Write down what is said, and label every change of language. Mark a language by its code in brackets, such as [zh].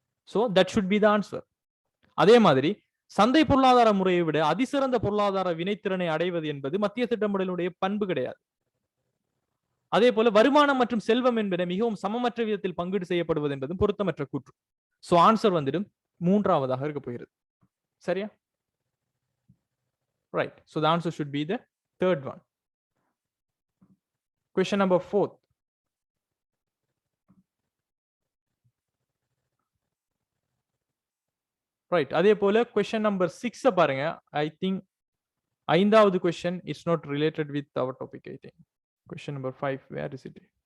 [en] So that should be the answer. [ta] அதே மாதிரி சந்தை பொருளாதார முறையை விட அதிசிறந்த பொருளாதார வினைத்திறனை அடைவது என்பது மத்திய திட்டமிடலுடைய பண்பு கிடையாது. அதே போல வருமானம் மற்றும் செல்வம் என்பன மிகவும் சமமற்ற விதத்தில் பங்கீடு செய்யப்படுவது என்பதும் பொருத்தமற்ற கூற்று. சோ ஆன்சர் வந்துடும் மூன்றாவதாக இருக்க போகிறது. சரியா? [en] Right. So the answer should be the third one. Question number 4. Right. [ta] அதே போல question number 6 பாருங்க. [en] I think ஐந்தாவது question is not related with our topic, I think. Question number 5, where is it?